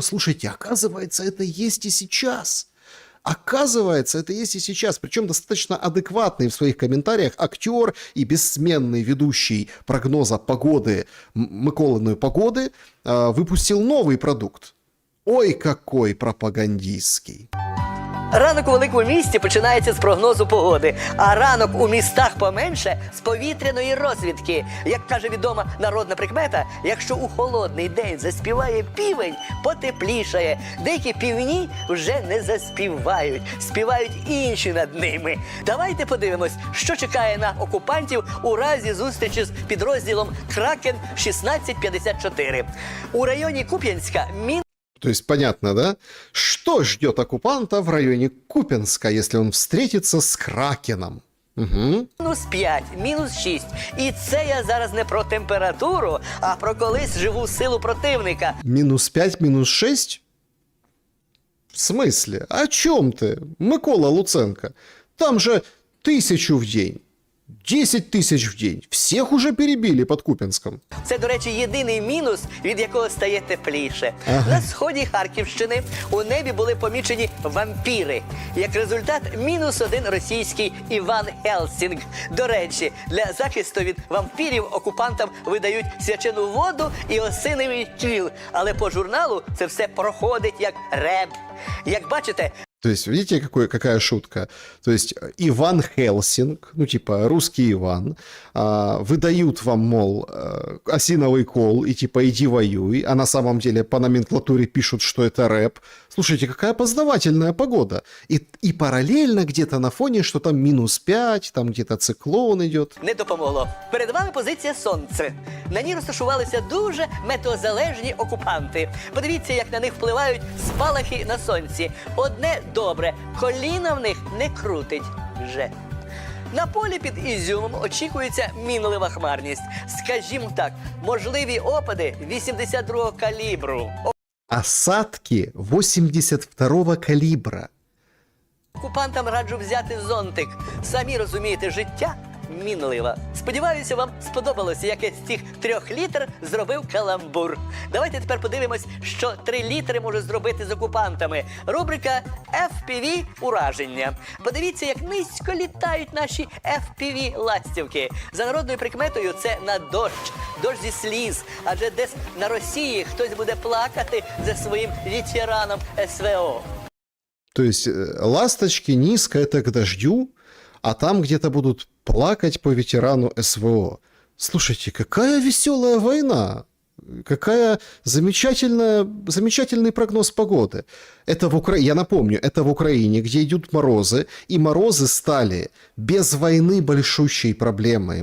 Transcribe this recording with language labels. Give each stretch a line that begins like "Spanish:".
Russian: Слушайте, оказывается, это есть и сейчас. Оказывается, это есть и сейчас. Причем достаточно адекватный в своих комментариях актер и бессменный ведущий прогноза погоды, Миколиної погоды, выпустил новый продукт. Ой, какой пропагандистский.
Ukrainian: Ранок у великому місті починається з прогнозу погоди, а ранок у містах поменше – з повітряної розвідки. Як каже відома народна прикмета, якщо у холодний день заспіває півень, потеплішає. Деякі півні вже не заспівають, співають інші над ними. Давайте подивимось, що чекає на окупантів у разі зустрічі з підрозділом «Кракен-1654». У районі Куп'янська
Russian: То есть понятно, да? Что ждет оккупанта в районе Купенска, если он встретится с Кракеном? Угу.
Ukrainian: -5, -6. І це я зараз не про температуру, а про колись живу силу противника.
Russian: -5, -6? В смысле? О чем ты? Микола Луценко. Там же 1000 в день. 10 тысяч в день. Всех уже перебили под Куп'янском.
Ukrainian: Це, до речі, єдиний мінус, від якого стає тепліше. Ага. На сході Харківщини у небі були помічені вампіри. Як результат, -1 російський Іван Хелсінг. До речі, для захисту від вампірів окупантам видають свячену воду і осиновий кіл. Але по журналу це все проходить як реп. Як бачите,
Russian: То есть, видите, какая шутка? То есть, Иван Хелсинг, типа русский Иван, выдают вам, мол, осиновый кол и типа иди воюй, а на самом деле по номенклатуре пишут, что это рэп. Слушайте, какая познавательная погода. И параллельно где-то на фоне, что там -5, там где-то циклон идет.
Ukrainian: не допомогло. Перед вами позиція «Сонце». На ній розташувалися дуже метеозалежні окупанти. Подивіться, як на них впливають спалахи на сонці. Одне добре, коліна в них не крутить вже. На полі під Ізюмом очікується мінлива хмарність. Скажімо так, можливі опади 82-го калібру.
Russian: Осадки 82-го калибра.
Ukrainian: Окупантам раджу взяти зонтик. Самі розумієте, життя мінлива. Сподіваюся, вам сподобалося, як я з цих 3 літр зробив каламбур. Давайте тепер подивимось, що 3 літри може зробити з окупантами. Рубрика FPV ураження. Подивіться, як низько літають наші FPV-ластівки. За народною прикметою це на дощ. Дощ зі сліз. Адже десь на Росії хтось буде плакати за своїм ветераном СВО.
Russian: То есть, ласточки низко это к дождю, а там где-то будут плакать по ветерану СВО. Слушайте, какая веселая война! Какая замечательный прогноз погоды. Это я напомню, это в Украине, где идут морозы, и морозы стали без войны большущей проблемой.